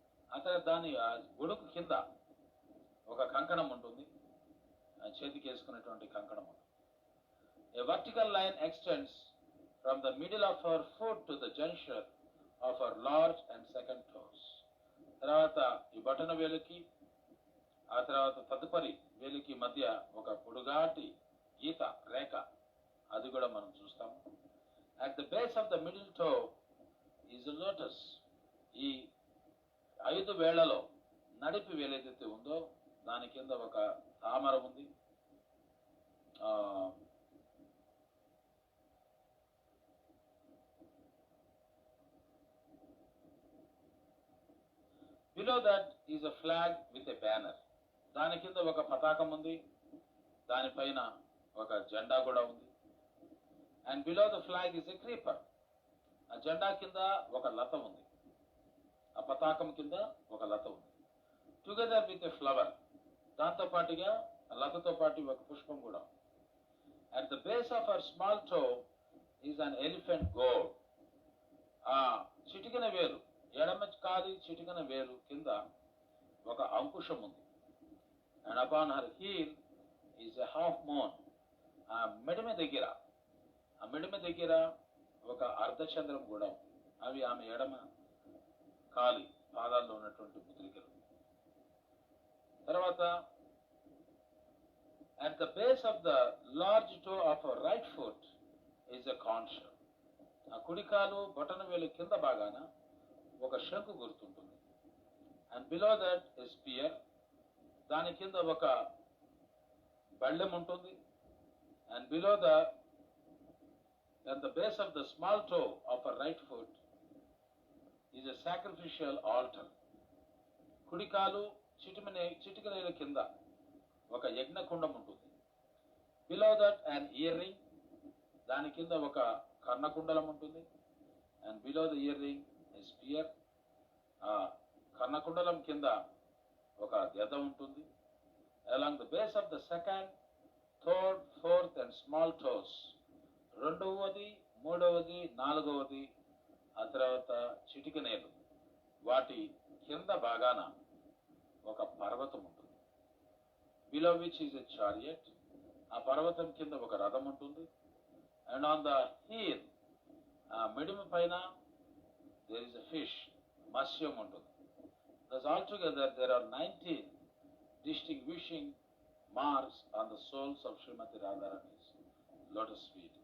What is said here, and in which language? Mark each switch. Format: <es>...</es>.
<te>అతను దాని గొడుగు కింద ఒక కంకణం ఉంటుంది, చేతికి వేసుకునేటువంటి కంకణం ఉంటుంది.</te> <en>A vertical line extends from the middle of her foot to the juncture of her large and second toes.</en> <te>తర్వాత ఈ బొటన వేలుకి ఆ తర్వాత తదుపరి వేలికి మధ్య ఒక పొడుగాటి గీత రేఖ, అది కూడా మనం చూస్తాము.</te> <en>At the base of the middle toe is a lotus.</en> <te>ఈ 5 వేళ్లలో నడిపి వేలేదైతే ఉందో దాని కింద ఒక తామర ఉంది.</te> <en>Below that is a flag with a banner.</en> <te>దాని కింద ఒక పతాకం ఉంది, దానిపైన ఒక జెండా కూడా ఉంది.</te> <en>And below the flag is a creeper.</en> <te>ఆ జెండా కింద ఒక లత ఉంది, ఆ పతాకం కింద ఒక లత ఉంది.</te> <en>Together with a flower.</en> <te>దాంతో పాటుగా లతతో పాటు ఒక పుష్పం కూడా.</te> <en>At the base of her small toe is an elephant goad.</en> <te>ఆ చిటికెన వేలు, ఎడమ కాలి చిటికెన వేలు కింద ఒక అంకుశం ఉంది.</te> <en>And upon her heel is a half moon.</en> <te>ఆ మెడమ దగ్గర ఒక అర్ధచంద్రం కూడా ఉంది. అవి ఆమె ఎడమ కాలి పాదాల్లో ఉన్నటువంటి ముద్రికలు. తర్వాత</te> <en>at the base of the large toe of her right foot is a conch.</en> <te>ఆ కుడికాలు బొటన వేలు కింద భాగాన ఒక శంకు గుర్తుంటుంది.</te> <en>And below that is spear.</en> <te>దాని కింద ఒక బళ్ళెం ఉంటుంది.</te> <en>And below at the base of the small toe of her right foot is a sacrificial altar.</en> <te>కుడికాలు చిటికనేల కింద ఒక యజ్ఞకుండం ఉంటుంది.</te> <en>Below that and ear ring.</en> <te>దాని కింద ఒక కర్ణకుండలం ఉంటుంది.</te> <en>And below the ear ring sphere.</en> <te>ఆ కర్ణకుండలం కింద ఒక గద ఉంటుంది.</te> <en>along the base of the second, third, fourth and small toes,</en> <te>2వది, 3వది, 4వది, ఆ తర్వాత చిటికనేలు, వాటి కింద భాగాన ఒక పర్వతం ఉంటుంది.</te> <en>Below which is a chariot.</en> <te>ఆ పర్వతం కింద ఒక రథం ఉంటుంది.</te> <en>and on the heel,</en> <te>ఆ మిడిమ పైన</te> <en>there is a fish,</en> <te>మత్స్యం ఉంటుంది.</te> <en>Thus altogether there are 19 distinguishing marks on the soles of Srimati Radharani's lotus feet.</en>